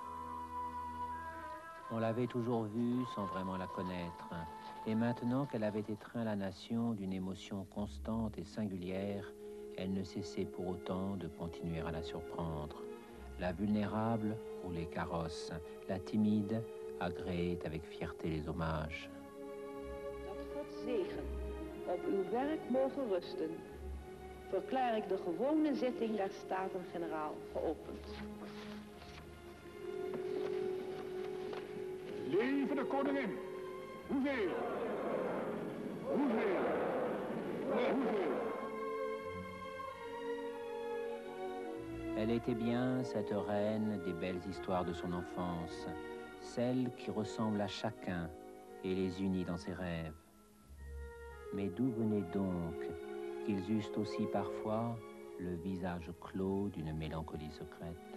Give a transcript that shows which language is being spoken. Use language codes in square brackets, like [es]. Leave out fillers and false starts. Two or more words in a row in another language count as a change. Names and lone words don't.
[fr] On l'avait toujours vue sans vraiment la connaître, et maintenant qu'elle avait étreint la nation d'une émotion constante et singulière, elle ne cessait pour autant de continuer à la surprendre. La vulnérable roulait carrosse, la timide agréait avec fierté les hommages. [nl] Dat Gods zegen op uw werk mogen rusten, verklaar ik de gewone zitting der Staten-Generaal geopend. Leven de koningin! Hoeveel? Hoeveel? Nee, hoeveel? [fr] Elle était bien cette reine des belles histoires de son enfance, celle qui ressemble à chacun et les unit dans ses rêves. Mais d'où venait donc qu'ils eussent aussi parfois le visage clos d'une mélancolie secrète?